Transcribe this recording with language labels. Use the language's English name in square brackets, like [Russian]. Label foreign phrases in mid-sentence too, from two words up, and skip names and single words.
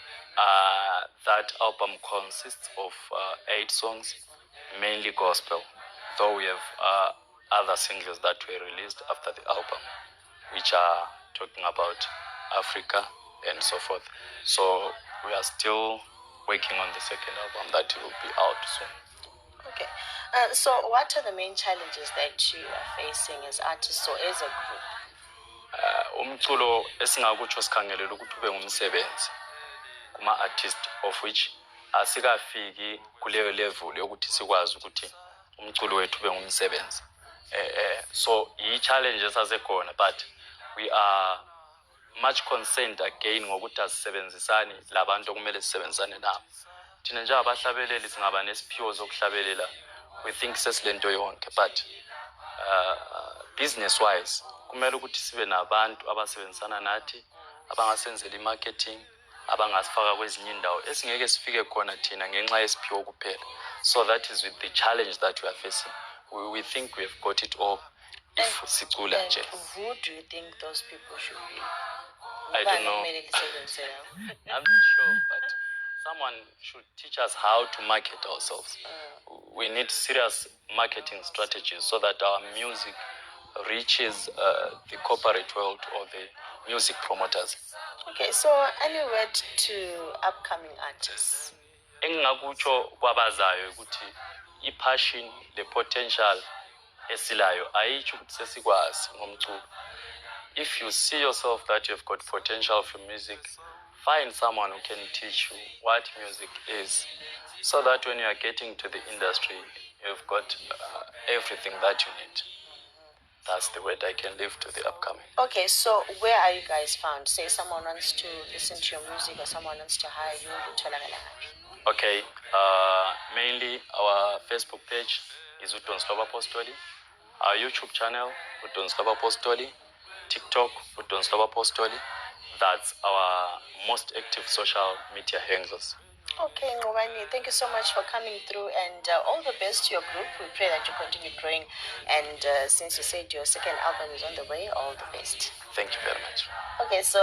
[English] That album consists of 8 songs, mainly gospel, though we have other singles that were released after the album, which are talking about Africa and so forth. So we are still working on the second album that will be out soon. Okay, so what are the main challenges that you are facing as artists or as a group? [North Ndebele] Umculo esingakutsho sikhangelela ukuthi ube ngumsebenzi kuma artist, [English] of which [North Ndebele] asikafiki kuleyo level yokuthi sikwazi ukuthi umculo wethu ube ngumsebenzi. [English] So i-challenges asekhona, but we are much concerned again [North Ndebele] ngokuthi asisebenzisani labantu okumele sisebenzisane nabo. Thina nje abahlabeleli singaba nesiphiwo sokuhlabelela, [English] we think sesilento yonke, but business wise [North Ndebele] kumele ukuthi sibe nabantu abasebenzisana nathi, abangasenzela i-marketing, abangasifaka kwezinye indawo esingeke sifike khona thina ngenxa yesiphiwo kuphela. [English] So that is with the challenge that we are facing. We think we have got it all if [North Ndebele] sicula nje. [English] Who do you think those people should be? I don't know. I'm not sure, but someone should teach us how to market ourselves. We need serious marketing strategies so that our music reaches the corporate world or the music promoters. Okay, so any word to upcoming artists? [North Ndebele] Engakutsho kwabazayo ukuthi i-passion, [English] the potential [North Ndebele] esilayo ayitsho ukuthi sesikwazi ngomculo. [English] If you see yourself that you've got potential for music, find someone who can teach you what music is, so that when you are getting to the industry, you've got everything that you need. That's the word I can leave to the upcoming. Okay, so where are you guys found? Say someone wants to listen to your music or someone wants to hire you. Okay, mainly our Facebook page is uDonsi Lwabapostoli, our YouTube channel uDonsi Lwabapostoli, TikTok uDonsi Lwabapostoli. That's our most active social media handles. Okay, Ngobani, thank you so much for coming through, and all the best to your group. We pray that you continue growing, and since you said your second album is on the way, all the best. Thank you very much.